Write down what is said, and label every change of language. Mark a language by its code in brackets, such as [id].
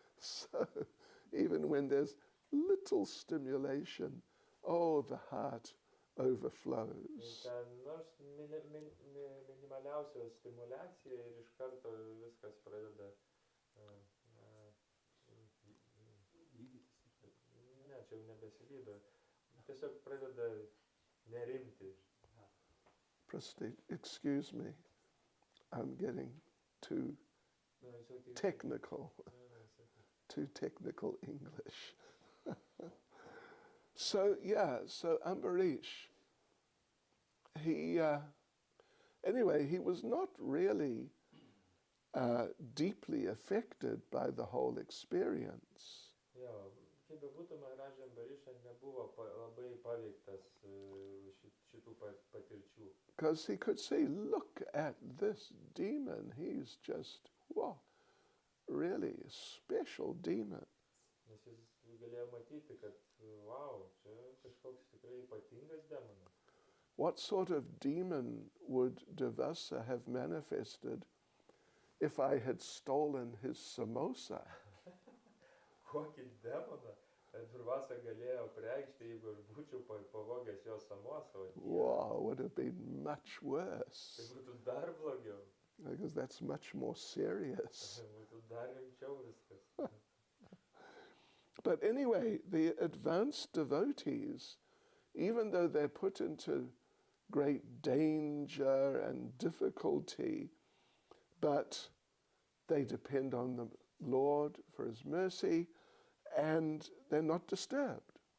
[en] So even when there's little stimulation, the heart overflows. [lt] Ten nors minimaliausia stimulacija ir iš karto viskas pradeda ne, čia jau nebesilydo. Tiesiog pradeda nerimti. [en] Prasthi, excuse me, I'm getting too technical. Too technical English. So Ambarish, he was not really deeply affected by the whole experience. [lt] Jo, kaip bebūtų, Maharaj Ambariša nebuvo labai paveiktas šitų patirčių. [en] Because he could see, look at this demon, he's just, wow, really a special demon. [lt] Nes jis galėjo matyti, kad, wow, čia kažkoks tikrai ypatingas demonas. [en] What sort of demon would Devasa have manifested if I had stolen his samosa? [lt] Kokį demoną Durvasa galėjo preikšti, jeigu aš būčiau pavogęs jo samosą? [en] Wow, would have been much worse. [lt] Tai būtų dar blogiau. [en] Because that's much more serious. [lt] Būtų dar rimčiau viskas. [en] But anyway, the advanced devotees, even though they're put into great danger and difficulty, but they depend on the Lord for His mercy, and they're not disturbed.